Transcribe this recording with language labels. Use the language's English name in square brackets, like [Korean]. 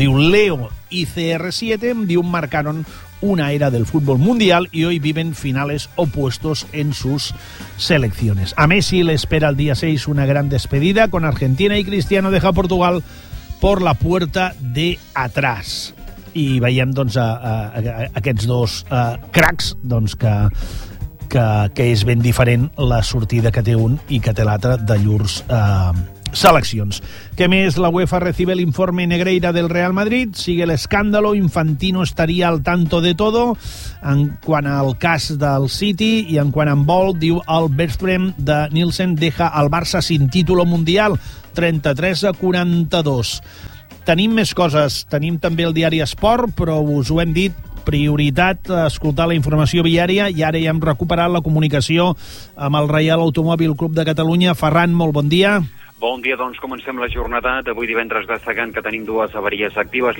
[Catalan] Diu Leo i CR7, diu, [Spanish] marcaron una era del futbol mundial y hoy viven finales opuestos en sus selecciones. A Messi le espera el día 6 una gran despedida con Argentina y Cristiano deja Portugal por la puerta de atrás. [Catalan] I veiem doncs aquests dos cracs doncs que és ben diferent la sortida que té un i que té l'altre de llurs seleccions. Què més? [Spanish] La UEFA recibe el informe Negreira del Real Madrid, sigue el escándalo, Infantino estaría al tanto de todo [Catalan] en quant al cas del City, i en quant a vol, diu, [Spanish] el Bergström de Nielsen deja al Barça sin título mundial, 33-42. [Catalan] Tenim més coses. Tenim també el diari Esport, però us ho hem dit, prioritat escoltar la informació viària, i ara ja hem recuperat la comunicació amb el Reial Automòbil Club de Catalunya. Ferran, molt bon dia. Bon dia, doncs comencem la jornada d'avui divendres, destacant que tenim dues avaries actives.